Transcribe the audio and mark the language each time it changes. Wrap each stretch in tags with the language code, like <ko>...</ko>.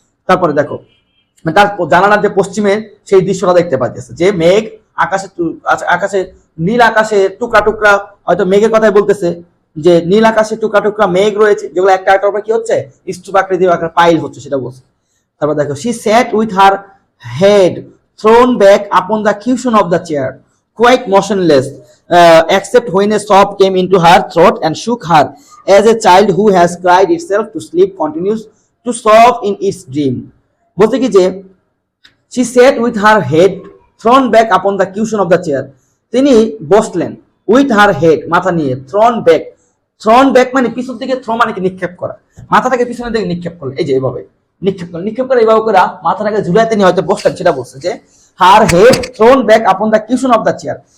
<bn>তারপরে দেখো তার জানালার যে পশ্চিমে সেই দৃশ্যটা দেখতে পাচ্ছে, যে মেঘ আকাশে, আকাশে নীল আকাশে টুকরা টুকরা, হয়তো মেঘের কথাই বলতেছে, যে নীল আকাশে টুকরা টুকরা মেঘ রয়েছে, যেগুলো একটা একটা উপরে কি হচ্ছে, স্তূপ আকৃতি আকার পাইল হচ্ছে, সেটা বলছে।</bn> <en>তারপর দেখো, she sat with her head thrown back upon the cushion of the chair, quite motionless, except when a sob came into her throat and shook her, as a child who has cried itself to sleep continues to sob in its dream.</en> <bn>বলতে কি যে</bn> <en>she sat with her head thrown back upon the cushion of the chair,</en> <bn>তিনি বসলেন</bn> <en>with her head,</en> <bn>মাথা নিয়ে,</bn> <en>thrown back</en> <bn>মানে পিছন দিকে, থ্রো মানে কি নিক্ষেপ করা, মাথাটাকে পিছনের দিকে নিক্ষেপ করলেন, এই যে এইভাবে নিক্ষেপ করে এইভাবে করে মাথাটাকে ঝুলাই তিনি হয়তো বসলেন, সেটা বলছে যে</bn> <en>Her head thrown back upon the cushion of the chair.</en>